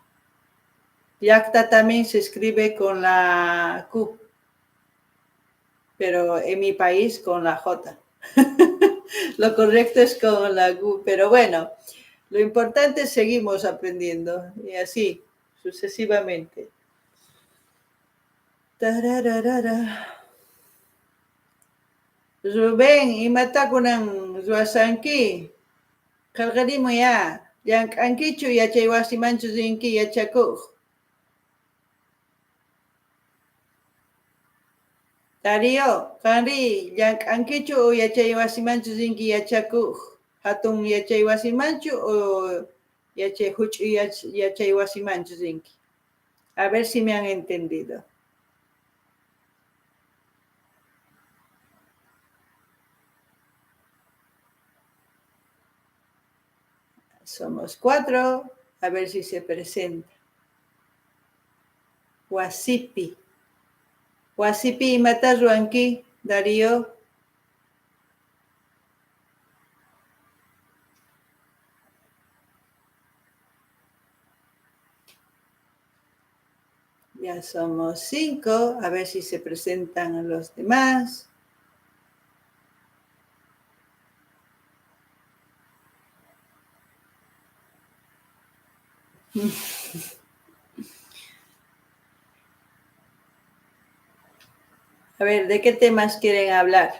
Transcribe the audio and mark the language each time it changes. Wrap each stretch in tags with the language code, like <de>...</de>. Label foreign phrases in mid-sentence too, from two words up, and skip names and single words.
<es>Yacta también se escribe con la Q, pero en mi país con la J. Lo correcto es con la Q, pero bueno, lo importante es seguimos aprendiendo y así sucesivamente. Tarararara.</es> <qu>Rubén, imatakunan ruwasanki. Qallqarimo ya. Llank'ankichu yachaywasimanchu rinki yachakuq. Darío, qanri llank'ankichu o yachaywasimanchu rinki yachakuq. Hatun yachaywasimanchu o huch'uy yachaywasimanchu rinki.</qu> <es>A ver si me han entendido. Somos 4. A ver si se presenta.</es> <qu>Wasipi. Wasipi imata ruwanki, Darío.</qu> <es>Ya somos 5. A ver si se presentan los demás. A ver, ¿de qué temas quieren hablar?</es>